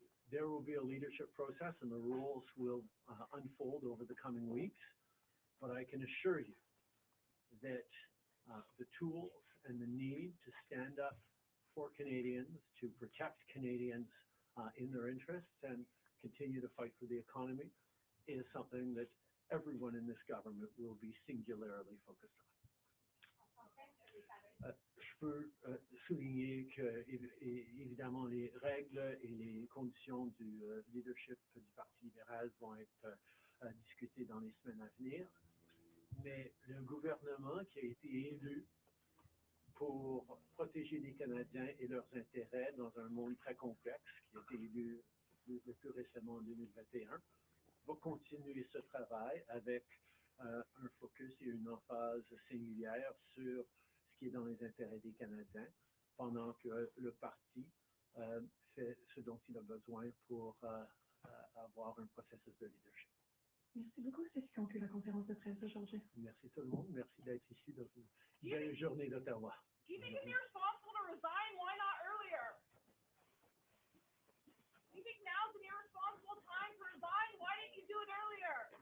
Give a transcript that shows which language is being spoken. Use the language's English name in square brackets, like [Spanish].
[English] There will be a leadership process and the rules will unfold over the coming weeks, but I can assure you that the tools and the need to stand up for Canadians, to protect Canadians in their interests and continue to fight for the economy is something that everyone in this government will be singularly focused on. [French] Je peux souligner que, évidemment, les règles et les conditions du leadership du Parti libéral vont être discutées dans les semaines à venir, mais le gouvernement qui a été élu pour protéger les Canadiens et leurs intérêts dans un monde très complexe, qui a été élu le plus récemment en 2021, va continuer ce travail avec un focus et une emphase singulière sur ce qui est dans les intérêts des Canadiens, pendant que le parti fait ce dont il a besoin pour avoir un processus de leadership. Merci beaucoup, c'est ce qui conclut la conférence de presse d'aujourd'hui. Merci tout le monde, merci d'être ici dans une belle journée d'Ottawa. [English] Do you think it's irresponsible to resign? Why not earlier? Do you think now's an irresponsible time to resign? Why didn't you do it earlier?